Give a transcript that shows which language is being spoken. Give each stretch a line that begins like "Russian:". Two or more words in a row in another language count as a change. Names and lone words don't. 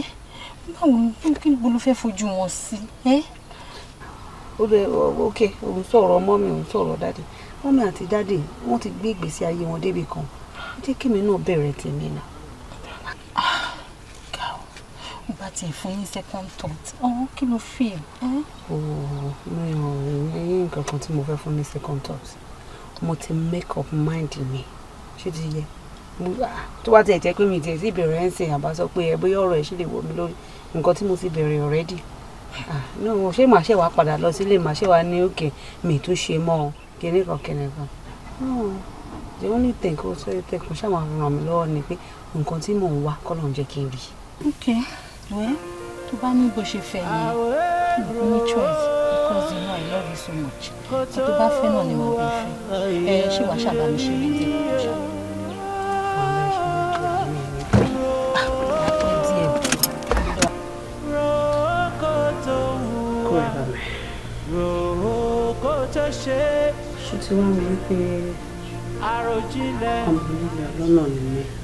Yoruba: Báwo kí ló fẹ́ fojú wọn sí? Ó lè ok òun sọ̀rọ̀ mọ́mì òun sọ̀rọ̀ dáàdì. Mọ́mì àti dáàdì wọ́n ti gbé ìgbésí ayé wọn débi kan. Jẹ́ kémi náà bẹ̀rẹ̀ tèmi náà. Ìgbà tí ẹ fún ní
English: second thought
Yoruba: kí ló feel? Mi ò ní nǹkan kan tí mo fẹ́ fún ní
English: second thought.
Yoruba: Mo ti
English: make up mind
Yoruba: mi. Ṣé ti yẹ? Tó bá tiẹ̀ jẹ́ pé mi tiẹ̀ sí ìbẹ̀rẹ̀ ẹ̀ ń sìn àbá sọ pé bóyá ọ̀rọ̀ ẹ̀ ṣì lè wọ̀ mí lórí nǹkan tí mo ti bẹ̀rẹ̀ already. No, ṣé màá ṣe wá padà lọ sílé màá ṣe wá ní òkè mi tó ṣe mọ́ kíní kan.
English: the only thing
Yoruba: kó sọ tẹ kó ṣáà máa ràn mí lọ́wọ́ ni pé nǹkan tí mò ń wá kọ́ ló ń jẹ́ kí n rí.
English: Okay, well,
Yoruba: tó bá ní bó ṣe fẹ́ yẹn,
English: no choice because you know I love you so much.
Yoruba: Tó bá fẹ́ náà ni màá bẹ fẹ́. Ṣé wàá ṣàbámi ṣe rí tẹ́ kó ṣá? Ṣé tí wọ́n rí wípé ọmọ nílẹ̀ lọ́nà ni mí?